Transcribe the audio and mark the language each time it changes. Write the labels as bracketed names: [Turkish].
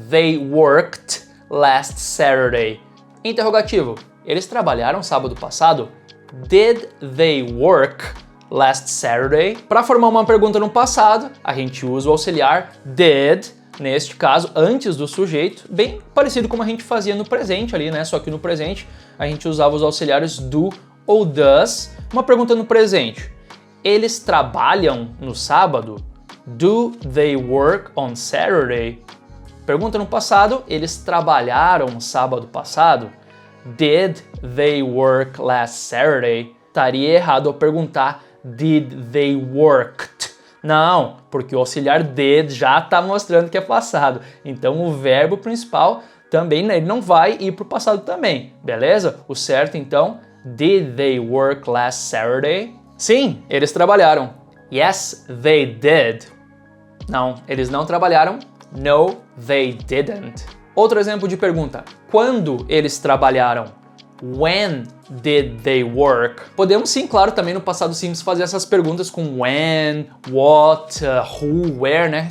[English] They worked last Saturday. [Portuguese] Interrogativo, eles trabalharam sábado passado? [English] Did they work last Saturday? [Portuguese] Para formar uma pergunta no passado, a gente usa o auxiliar did, neste caso, antes do sujeito, bem parecido como a gente fazia no presente ali, né? Só que no presente a gente usava os auxiliares do ou does. Uma pergunta no presente, eles trabalham no sábado? [English] Do they work on Saturday? [Portuguese] Pergunta no passado, eles trabalharam sábado passado? [English] Did they work last Saturday? [Portuguese] Estaria errado ao perguntar [English] did they worked? [Portuguese] Não, porque o auxiliar did já está mostrando que é passado. Então o verbo principal também ele não vai ir para o passado também, beleza? O certo então, [English] did they work last Saturday? [Portuguese] Sim, eles trabalharam. [English] Yes, they did. [Portuguese] Não, eles não trabalharam. [English] No, they didn't. [Portuguese] Outro exemplo de pergunta. Quando eles trabalharam? [English] When did they work? [Portuguese] Podemos sim, claro, também no passado simples fazer essas perguntas com when, what, who, where, né?